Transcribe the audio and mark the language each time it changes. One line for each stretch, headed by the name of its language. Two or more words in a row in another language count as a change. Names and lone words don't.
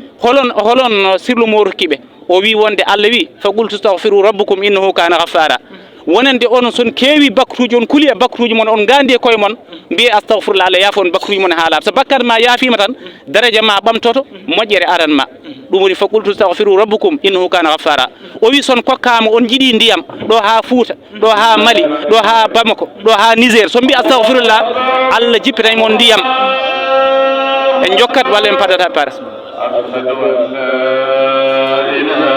Fula: holon sirlu mo rokkiɓe o wi wonde Allah wi
Arabic: فقل استغفروا ربكم إنه كان غفارا
Fula: wonande on son keewi bakruji on kuuli e bakruji mon on gandi e koye mon mbiye astahfirullah Allah yaafo on bakruji mon haala so bakkat ma yaafima tan daraja ma ɓamtoto moƴƴere aran ma ɗum woni
Arabic: فقلت استغفروا ربكم إنه كان غفارا
Fula: o wi son kokkama on jiiɗi ndiyam ɗo ha Fouta ɗo ha Mali ɗo ha Bamako ɗo ha Niger so mbi astahfirullah Allah jippitani mon ndiyam en jokkat walla en padata par